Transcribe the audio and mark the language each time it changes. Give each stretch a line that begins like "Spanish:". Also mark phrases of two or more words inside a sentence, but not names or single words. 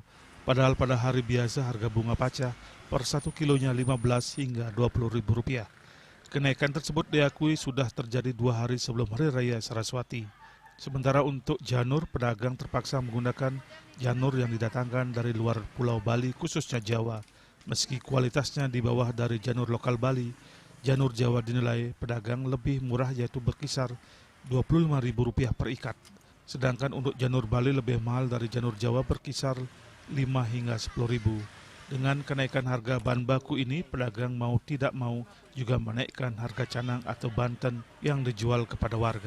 Indonesian: Padahal pada hari biasa harga bunga pacah per 1 kilonya Rp15 hingga Rp20.000. Kenaikan tersebut diakui sudah terjadi 2 hari sebelum Hari Raya Saraswati. Sementara untuk janur, pedagang terpaksa menggunakan janur yang didatangkan dari luar Pulau Bali, khususnya Jawa. Meski kualitasnya di bawah dari janur lokal Bali, janur Jawa dinilai pedagang lebih murah, yaitu berkisar Rp25.000 per ikat. Sedangkan untuk janur Bali lebih mahal dari janur Jawa, berkisar Rp5 hingga Rp10.000. Dengan kenaikan harga bahan baku ini, pedagang mau tidak mau juga menaikkan harga canang atau banten yang dijual kepada warga.